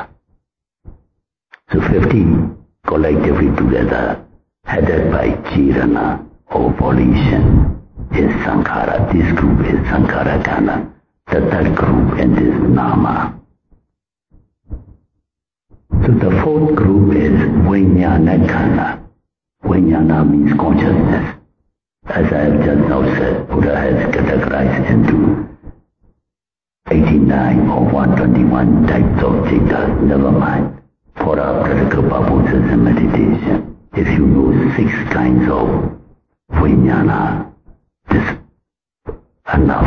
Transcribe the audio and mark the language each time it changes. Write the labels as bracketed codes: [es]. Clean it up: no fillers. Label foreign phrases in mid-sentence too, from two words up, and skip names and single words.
[en] So 50 collectively together, headed by chirana or volition, is Sankhara. This group is [pi] Sankhara khanda. [en] The third group in this Nama. So the fourth group is [pi] Vijnana khanda. [en] Vijnana means consciousness. As I have just now said, Buddha has categorized into 89 or 121 types of citta. Never mind. For our practical purposes and meditation, if you know 6 kinds of Vijnana, this is enough.